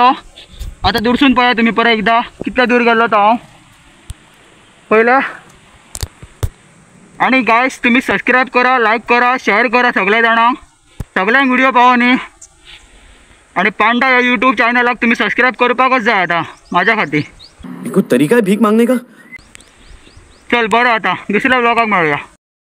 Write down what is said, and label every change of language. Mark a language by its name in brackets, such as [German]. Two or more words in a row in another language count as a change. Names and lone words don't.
[Konkani] आता दुरसून पळया तुम्ही परत एकदा कितल्या दूर गेलो तो हांव पयलें। आणि गाईस तुम्ही सबस्क्राईब करा, लाईक करा, शेअर करा सगळ्या जाणांक, सगळ्यांक व्हिडिओ पावो न्ही। आणि पांडा या यूट्यूब चॅनलाक तुम्ही सबस्क्राईब करपाकच जाय आता माझ्या खातीर। [Hindi] कोई तरीका है भीख मांगने का? [Konkani] चल बरं आता दुसऱ्या व्लॉगाक मेळूया।